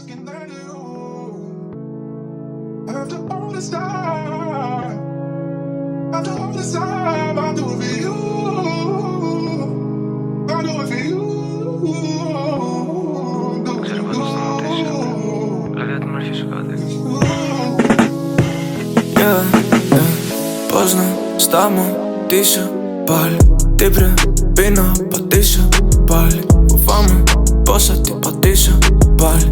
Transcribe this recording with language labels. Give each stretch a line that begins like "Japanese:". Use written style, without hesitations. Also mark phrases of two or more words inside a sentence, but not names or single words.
English: than you. After all this time, after all this time, I do it for you. I do it for you.
Greek: Δεν ξέρω πώς θα σταματήσω. Δηλαδή θα την αρχίσω κάτι. Πώς να σταματήσω πάλι? Τι πρέπει να πατήσω πάλι? Φοβάμαι πως θα την πατήσω πάλι.